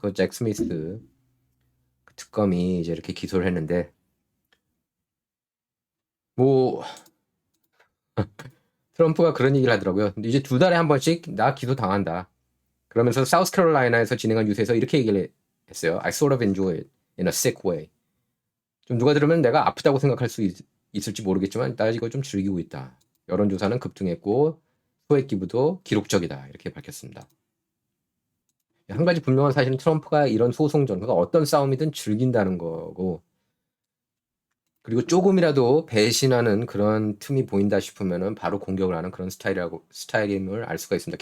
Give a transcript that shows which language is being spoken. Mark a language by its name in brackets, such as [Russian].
[Korean] 그 잭 스미스 특검이 이제 이렇게 기소를 했는데, 뭐 트럼프가 그런 얘기를 하더라고요. 이제 2달에 한 번씩 나 기소 당한다. 그러면서 사우스캐롤라이나에서 진행한 뉴스에서 이렇게 얘기를 했어요. [English] I sort of enjoy it in a sick way. [Korean] 좀 누가 들으면 내가 아프다고 생각할 수 있을지 모르겠지만 나 이거 좀 즐기고 있다. 여론조사는 급등했고 소액 기부도 기록적이다, 이렇게 밝혔습니다. 한 가지 분명한 사실은 트럼프가 이런 소송전, 그러니까 어떤 싸움이든 즐긴다는 거고, 그리고 조금이라도 배신하는 그런 틈이 보인다 싶으면은 바로 공격을 하는 그런 스타일임을 알 수가 있습니다.